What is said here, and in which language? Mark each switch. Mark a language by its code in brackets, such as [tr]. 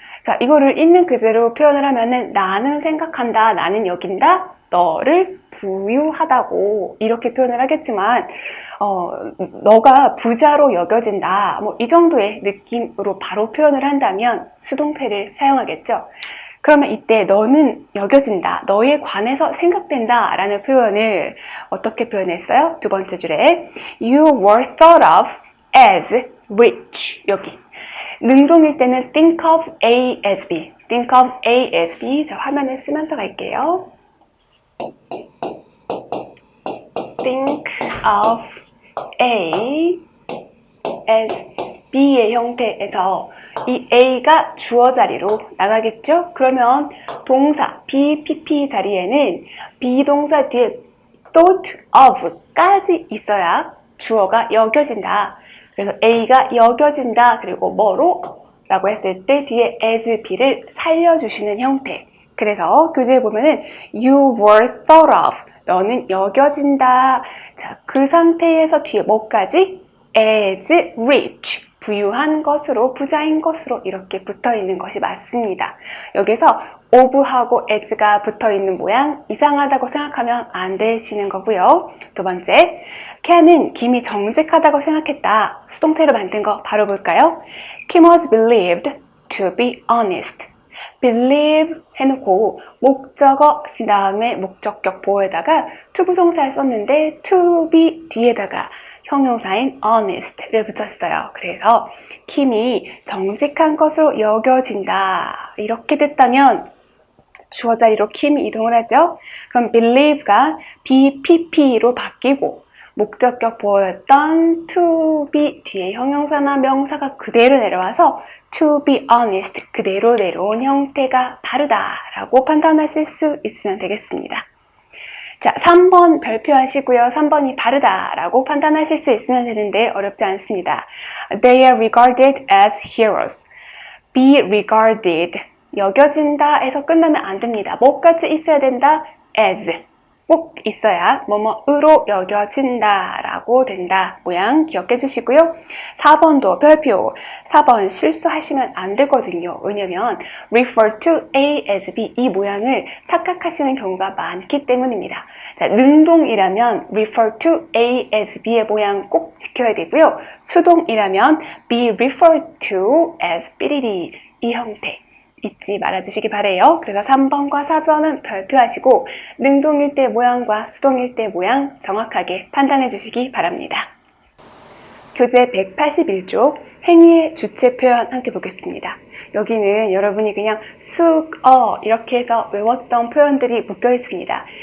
[ko] 자, 이거를 있는 그대로 표현을 하면은 나는 생각한다, 나는 여긴다, 너를 부유하다고 이렇게 표현을 하겠지만 너가 부자로 여겨진다 뭐 이 정도의 느낌으로 바로 표현을 한다면 수동태를 사용하겠죠. 그러면 이때 너는 여겨진다, 너에 관해서 생각된다 라는 표현을 어떻게 표현했어요? 두 번째 줄에 [en] You were thought of as rich [ko] 여기 능동일 때는 think of A as B, think of A as B. 자, 화면에 쓰면서 갈게요. think of A as B의 형태에서 이 A가 주어 자리로 나가겠죠? 그러면 동사 be, pp 자리에는 비동사 뒤에 thought of까지 있어야 주어가 여겨진다. 그래서 A가 여겨진다. 그리고 뭐로? 라고 했을 때 뒤에 as B를 살려주시는 형태. 그래서 교재에 보면은 [en] you were thought of. [ko] 너는 여겨진다. 자, 그 상태에서 뒤에 뭐까지? [en] as rich. [ko] 부유한 것으로, 부자인 것으로 이렇게 붙어 있는 것이 맞습니다. 여기서 of하고 as가 붙어 있는 모양 이상하다고 생각하면 안 되시는 거고요. 두 번째, Ken은 김이 정직하다고 생각했다. 수동태로 만든 거 바로 볼까요? [en] Kim was believed to be honest. [ko] believe 해놓고 목적어 쓴 다음에 목적격 보호에다가 to 부동사를 썼는데 to be 뒤에다가 형용사인 honest를 붙였어요. 그래서 킴이 정직한 것으로 여겨진다. 이렇게 됐다면 주어 자리로 킴이 이동을 하죠. 그럼 believe가 BPP로 바뀌고 목적격 보호였던 to be 뒤에 형용사나 명사가 그대로 내려와서 to be honest 그대로 내려온 형태가 바르다라고 판단하실 수 있으면 되겠습니다. 자, 3번 별표하시고요. 3번이 바르다라고 판단하실 수 있으면 되는데 어렵지 않습니다. [en] They are regarded as heroes. Be regarded. [ko] 여겨진다 에서 끝나면 안 됩니다. 뭐까지 있어야 된다? as. 꼭 있어야 뭐뭐으로 여겨진다 라고 된다. 모양 기억해 주시고요. 4번도 별표. 4번 실수하시면 안 되거든요. 왜냐면 refer to A as B 이 모양을 착각하시는 경우가 많기 때문입니다. 자, 능동이라면 refer to A as B의 모양 꼭 지켜야 되고요. 수동이라면 be referred to as BDD 이 형태. 잊지 말아주시기 바래요. 그래서 3번과 4번은 별표하시고 능동일 때 모양과 수동일 때 모양 정확하게 판단해 주시기 바랍니다. 교재 181쪽 행위의 주체 표현 함께 보겠습니다. 여기는 여러분이 그냥 쑥, 이렇게 해서 외웠던 표현들이 묶여 있습니다.